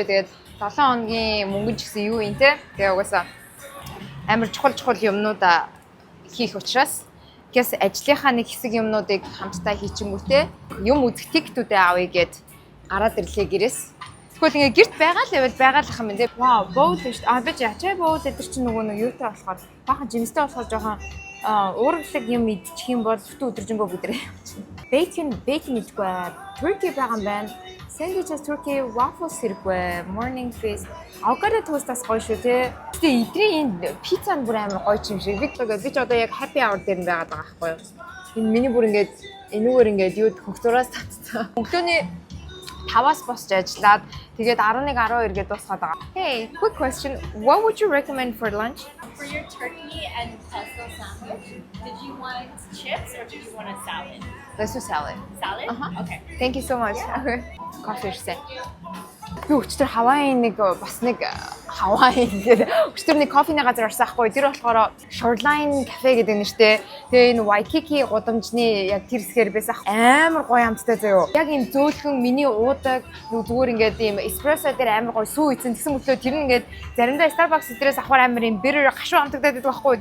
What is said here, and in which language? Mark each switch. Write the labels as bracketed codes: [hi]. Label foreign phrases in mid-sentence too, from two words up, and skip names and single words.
[mn] Тэгээд 7 хоногийн мөнгө ч гэсэн юу юм те. Тэгээ угаасаа амар чухал юмнуудаа хийх учраас гэс ажлынхаа нэг хэсэг юмнуудыг хамтдаа хийчихэнгүүтээ юм үзэх тиктүүдээ авъя гэд гараад ирлээ гэрээс. Тэгвэл ингээ гэрт байгаа л байвал байгаалах юм те. Вау, боул шүү дээ. Би ячаа боул эдэр чинь нөгөө нэг юутай болохоор баахан жимстэй болохоор жоохон уургалаг юм идчих юм бол өдөржингөө бүдрээ. Bacon идэггүй. Turkey байгаа юм байна. [en] Sandwiches Turkey waffles [mn] хэрэггүй. [en] Morning feast. Avocado toast- [mn] аас гоё шүү те. Тэгээ эдрийн энэ пицца нь бүр амар гоё юм шиг. Би ч одоо яг [en] happy hour [mn] дээр нь байгаад байгаа байхгүй юу. Энэ миний бүр ингээд энүүгээр ингээд юу хөгцөөраас татцсан. Өглөөний 5-аас босч ажиллаад тэгээд 11-12 гээд дуусгаад байгаа. [en] Hey, quick question. What would you recommend for lunch? For your turkey and pesto sandwich, did you want chips or did you want a salad? Let's do salad. Salad? Okay. Thank you so much. Okay. Coffee [mn] ирсэн. Би өчтөр Хавайи бас нэг Хавайи гэдэг өчтөр нэг кофений газар орсон ахгүй. Тэр болохоор Shoreline Cafe гэдэг нэртэй. Тэгээ энэ Waikiki гудамжны яг тэр хэсгээр байсан амар гоё амттай заяо. Яг юм зөөлхөн миний уудаг зүгээр ингээд юм эспрессо дээр амар гоё сүү ийцэн тэгсэн мөрлөө тэр нь ингээд заримдаа Starbucks дээрээс авахар амар юм бэр гашуу амтагдаад байдаг байхгүй.